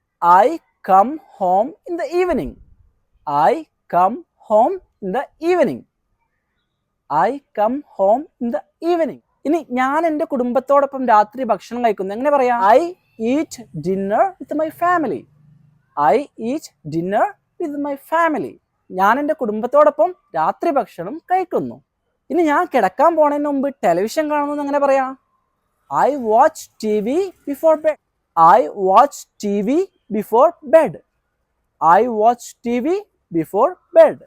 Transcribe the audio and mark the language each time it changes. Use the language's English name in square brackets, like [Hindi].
[English] I come home in the evening. I come home in the evening. I come home in the evening. [Malayalam] ഇനി ഞാൻ എൻ്റെ കുടുംബത്തോടൊപ്പം രാത്രി ഭക്ഷണം കഴിക്കുന്നു. എങ്ങനെ പറയാം? [English] I eat dinner with my family. I eat dinner with my family. [Malayalam] ഞാൻ എൻ്റെ കുടുംബത്തോടൊപ്പം രാത്രി ഭക്ഷണം കഴിക്കുന്നു. ഇനി ഞാൻ കിടക്കാൻ പോണതിന് മുമ്പ് ടെലിവിഷൻ കാണുന്നു. എങ്ങനെ പറയാം? [English] I watch TV before bed. I watch TV before bed. I watch TV before bed.